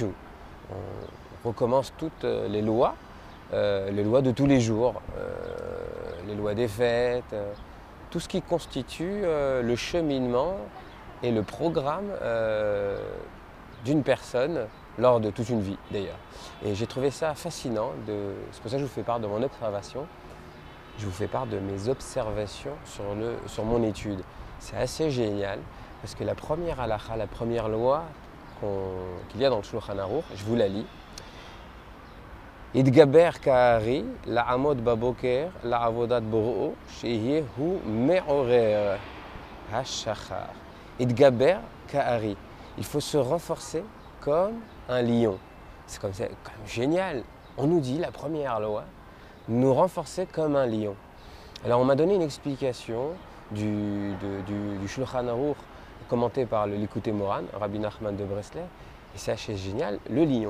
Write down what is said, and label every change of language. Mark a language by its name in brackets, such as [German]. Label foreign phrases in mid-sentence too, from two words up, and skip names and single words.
[French] On recommence toutes les lois de tous les jours, les lois des fêtes, tout ce qui constitue le cheminement et le programme d'une personne lors de toute une vie d'ailleurs. Et j'ai trouvé ça fascinant, c'est pour ça que je vous fais part de mon observation, je vous fais part de mes observations sur mon étude. C'est assez génial parce que la première halakha, la première loi qu'il y a dans le Shulchan Aruch, je vous la lis. [Hebrew] יתגבר כארי לעמוד בבוקר לעבודת בוראו שיהא הוא מעורר השחר. יתגבר כארי. [French] Il faut se renforcer comme un lion. C'est quand même génial. On nous dit, la première loi, nous renforcer comme un lion. Alors on m'a donné une explication du Shulchan Aruch commenté par le Likutei Moharan, Rabbi Nachman de Breslev, et c'est assez génial, le lion.